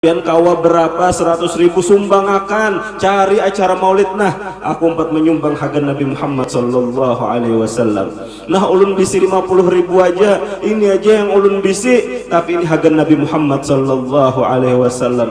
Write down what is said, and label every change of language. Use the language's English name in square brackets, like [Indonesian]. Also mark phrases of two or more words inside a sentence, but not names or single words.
[Banjar] pian kawa berapa 100.000 sumbang akan cari acara maulid. Nah aku empat menyumbang hagan Nabi Muhammad [Arabic] صلى الله عليه وسلم. [Banjar] Nah ulun bisi 50.000 aja, ini aja yang ulun bisi, tapi ini hagan Nabi Muhammad [Arabic] صلى الله عليه وسلم.